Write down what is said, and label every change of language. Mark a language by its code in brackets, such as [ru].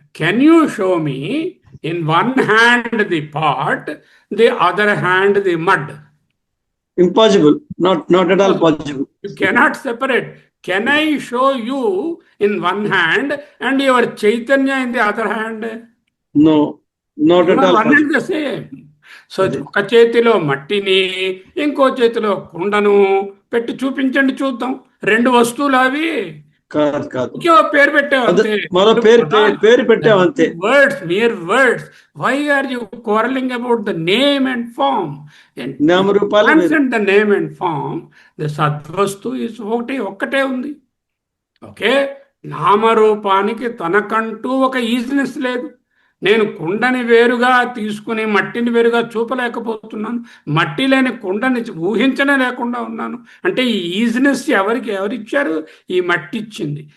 [en] Can you show me in one hand the pot, the other hand the mud? Impossible. Not at all possible. You cannot separate. Can I show you in one hand and your Chaitanya in the other hand? No, not at all one and the same. [te] So ఒక చేతిలో మట్టిని ఇంకో చేతిలో కుండను పెట్టి చూపించండి చూద్దాం. రెండు వస్తువులు అవి కాదు. పేరు పెట్టావంతే. పేరు పెట్టావంతే. [en] Words, mere words. Why are you quarreling about the name and form? And the name and form, the సద్వస్తు is [te] ఒక్కటే ఉంది. ఓకే, నామరూపానికి తనకంటూ ఒక ఈజినెస్ లేదు. నేను కుండని వేరుగా తీసుకుని మట్టిని వేరుగా చూపలేకపోతున్నాను, మట్టి లేని కుండని ఊహించనే లేకుండా ఉన్నాను. అంటే ఈ ఈజినెస్ ఎవరిచ్చారు? ఈ మట్టి ఇచ్చింది.